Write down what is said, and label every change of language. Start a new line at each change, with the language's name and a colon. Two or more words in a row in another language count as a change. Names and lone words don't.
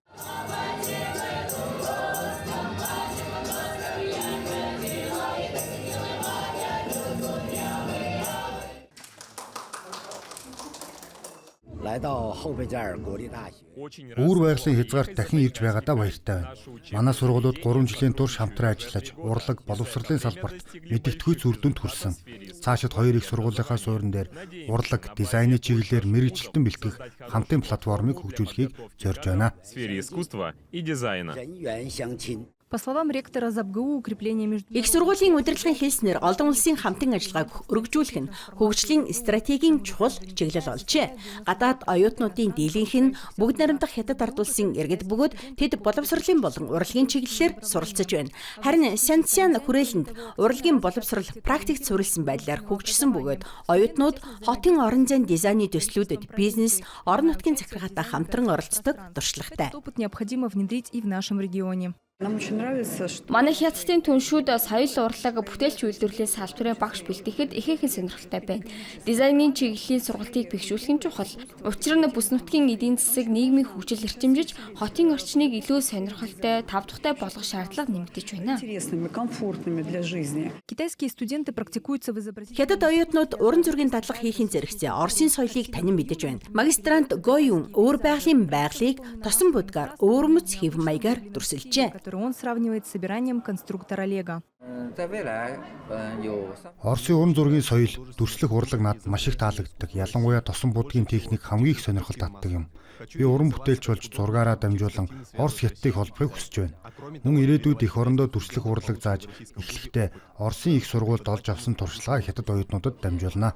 Mongolian: Өөр байгалийн хязгаарт дахин ирж байгаадаа баяртай байна. Манай сургуулиуд 3 жилийн турш хамтран ажиллаж, урлаг, боловсролын салбарт мэдэгдэхүйц үр дүнд хүрсэн. Цаашид 2 их сургуулийнхаа суурин дээр урлаг, дизайны чиглэлээр мэргэжилтэн бэлтгэх хамтын платформыг хөгжүүлэхийг зорьж байна.
Russian: В сфере искусства и дизайна. По словам ректора ЗАБГУ, укрепление между...
Mongolian: Их сургуулийн удирдлагын хэлснээр олон улсын хамтан ажиллагааг өргөжүүлэх нь хөгжлийн стратегийн чухал чиглэл болжээ. Гадаад оюутнуудын дийлэнх нь бүгд наримдах Хятад ард улсын иргэд бөгөөд тэд боловсролын болон урлагийн чиглэлээр суралцж байна. Харин Сянцян хүрээлэнд урлагийн боловсрол практикт суурилсан байдлаар хөгжсөн бөгөөд оюутнууд хотын орон зайн дизайны төслүүдэд бизнес, орон нутгийн захиргаатай хамтран оролцдог туршлагатай.
Russian: Опыт необходимо внедрить и в нашем регионе.
Mongolian: Манай Хятадын түншүүд соёл урлаг бүтээлч үйлдвэрлэлийн салбарын багш бэлтгэхэд ихээхэн сонирхолтой байна. Дизайнын чиглэлийн сургалтыг бэхжүүлэх нь чухал. Учир нь бүс нутгийн эдийн засаг нийгмийн хөгжил эрчимжиж, хотын орчныг илүү сонирхолтой, тавтахтай болгох шаардлага нэмэгдэж байна.
Russian: Китайские студенты практикуются в изобразительном...
Mongolian: Хятад оюутнууд уран зургийн дадлага хийхин зэрэгцээ Оросын соёлыг танин мэдэж байна. Магистрант Гоюн өөр байгалийн байгалыг тосон будгаар өөрмөц хэв маягаар дүрсэлжээ.
Russian: который он сравнивает с собиранием конструктора Лего.
Mongolian: Оросын уран зургийн соёл, дүрслэх урлаг надад маш их таалагддаг. Ялангуяа тосон будгийн техник хамгийн их сонирхол татдаг юм. Би уран бүтээлч болж зургаараа дамжуулан Орос Хятадыг холбохыг хүсэж байна. Мөн ирээдүйд их орондоо дүрслэх урлаг зааж эхлэхдээ Оросын их сургуульд олж авсан туршлагаа Хятад оюутнуудад дамжуулна.